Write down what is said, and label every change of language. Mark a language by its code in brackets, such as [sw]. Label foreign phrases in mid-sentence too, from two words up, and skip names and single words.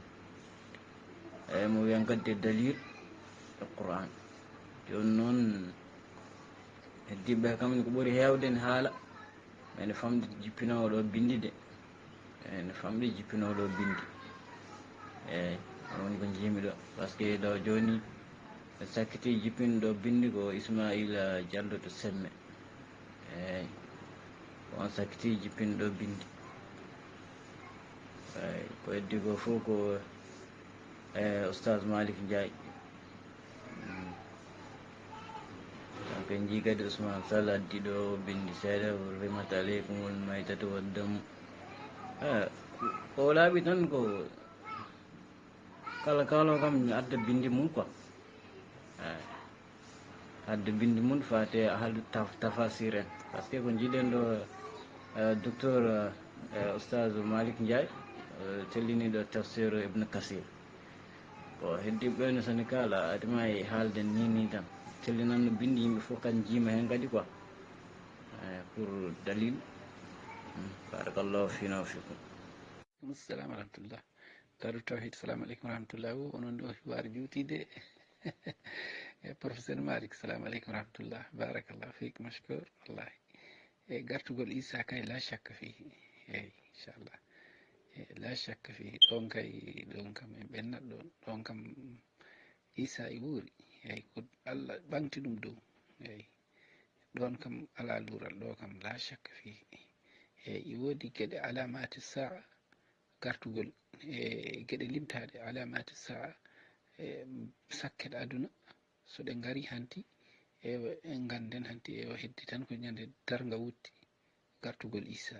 [ff] eyi mo wiya gadde dalil e Qur'an joni noon heddiɓe kamen ko ɓuuri hewde ne haala ene famde jippinowo ɗo bindi de ene famɗi jippinowo ɗo bindi eyyi woni ko jiimi ɗo [fr] par ce que [ff] ɗo joni ɓe sakkiti jippinɗo bindi ko Ismaila Diallo to Semme eyyi on sakkiti jippinɗo bindi eyyi ko heddi ko fof ko oustage Malick Ndiaye donc en jii kadi Ousmane Sall addi ɗo bindi seeɗa [ar] حرمت عليكم الميتة والدم [ff] o laaɓi tan ko kala kalo kam adda bindi mum quoi eyi adda bindi mum fate haalde tafasir en [fr] par ce que [ff] ko jiiɗen ɗo docteur oustage Malick Ndiaye telliniɗo tafsir Ibn Kassir ko heddiɓe no soni kala adima e haalde ni tan tellinanno bindi yimɓe fof kan jiima hen kadi quoi pour dalil [ar] بارك الله فينا وفيكم. [ff] Assalamu rahmatullah taru tawhid [ar] سلام عليكم رحمة الله [ff] o onon ɗo hiware juutide professeur Malik, [ar] سلام عليكم رحمة الله, بارك الله فيك مشكور والله. لا شك فيه, [ff] eyyi inchallah, [ar] لا شك فيه. [ff] Ɗon kay ɗon kam en ɓennat ɗon kam Isa e wuuri, eyyi ko Allah ɓamti ɗum dow, eyyi ɗon kam ala lural, ɗo kam [ar] لا شك فيه. [ff] Eyyi woodi geɗe [ar] علامات الساعة [ff] gartugol geɗe limtaɗe [ar] علامات الساعة [ff] sakket aduna so ɗe ngari hanti en ganden hanti o heddi tan ko ñande darga wutti gartugol Isa.